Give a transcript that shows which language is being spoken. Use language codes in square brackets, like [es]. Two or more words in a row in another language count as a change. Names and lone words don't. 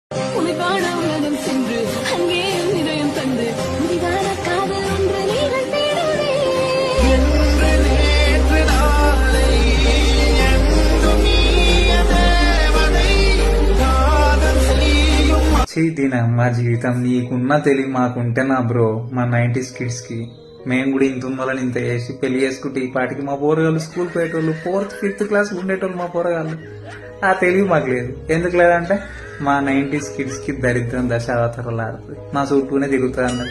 [ta] உன்னை காண உலகம் சென்று அங்கே இதயம் தந்து முடிவான காதல் ஒன்று நீங்கள் தேடவே என்று நேற்று நாளை என்றும் நீய தேவதை காதல் செய்யும் [te] దీని మా జీవితం నీకున్న తెలివి మాకుంటే నా బ్రో మా 90s కిడ్స్ కి మేము కూడా ఇంత ఉన్నోళ్ళని ఇంత చేసి పెళ్లి చేసుకుంటే ఈ పాటికి మా పోరగాళ్ళు స్కూల్ పోయేటోళ్ళు 4th 5th క్లాస్ ఉండేటోళ్ళు మా పోరగాళ్ళు. ఆ తెలివి మాకు లేదు. ఎందుకు లేదంటే మా 90s కిడ్స్ కి దరిద్రం దశావతారాలు ఆడుతుంది, మా చుట్టూనే తిరుగుతుంది అన్నది.